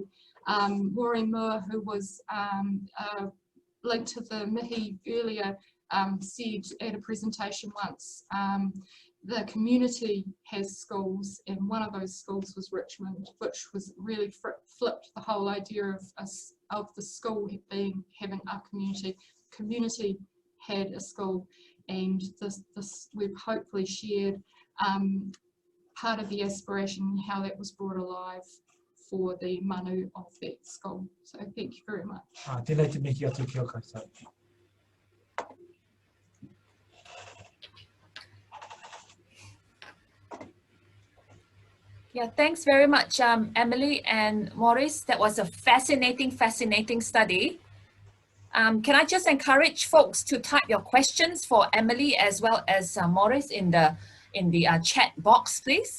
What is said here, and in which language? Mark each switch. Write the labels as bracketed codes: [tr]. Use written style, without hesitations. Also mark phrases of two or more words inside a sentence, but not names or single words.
[en] Maureen Moore, who was linked to the mihi earlier, said at a presentation once, the community has schools, and one of those schools was Richmond, which was really flipped the whole idea of the school having a community. Community had a school, and this we've hopefully shared part of the aspiration, how that was brought alive for the manu of that school. So thank you very much. [mi] Tēnei te mihi atu ki o koutou. [en] Yeah, thanks very much, Emily and Maurice. That was a fascinating study. Can I just encourage folks to type your questions for Emily as well as Maurice in the chat box, please?